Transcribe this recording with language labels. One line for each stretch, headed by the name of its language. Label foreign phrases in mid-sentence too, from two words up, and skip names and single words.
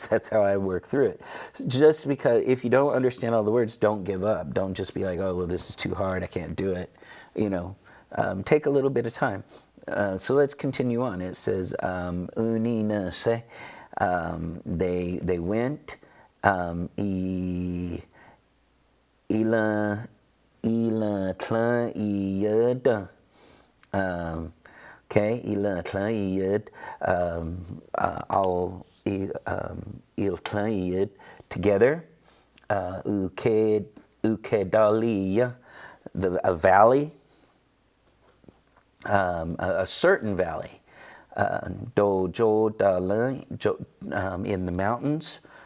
English: That's how I work through it. Just because if you don't understand all the words, don't give up. Don't just be like, oh, well, this is too hard. I can't do it. Take a little bit of time. So let's continue on. It says,
Cherokee: uni nase,
English: they went,
Cherokee: ila tla iyada.
English: Okay,
Cherokee: ila tla iyad, al il tla iyad
English: together, ukedaliya, a valley, a certain valley,
Cherokee: dojo dala,
English: in the mountains,